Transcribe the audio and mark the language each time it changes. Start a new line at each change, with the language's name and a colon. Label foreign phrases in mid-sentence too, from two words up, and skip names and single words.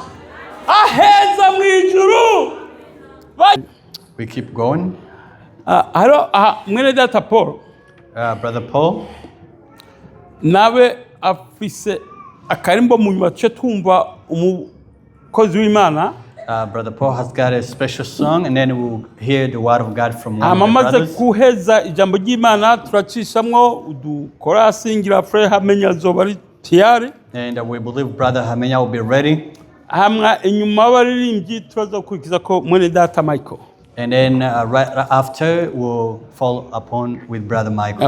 Rundi: Aheza mwijuru.
English: We keep going.
Rundi: Haro mwene data Paul
English: Brother Paul,
Rundi: nawe afise akarimbo mu nyuma cyo twumva umukozi w'Imana
English: Brother Paul has got a special song, and then we'll hear the word of God from one of the
Rundi: amamaze
English: brothers.
Rundi: kuheza ijambo ry'Imana turacishamwo udukora asingira frere hamenya zoba ari tiyari
English: And we believe Brother Hamenya will be ready.
Rundi: hamwe inyuma y'abaririmbyi turaza gukurikiza ko mwene data Michael.
English: And then right after, we'll fall upon with Brother Michael.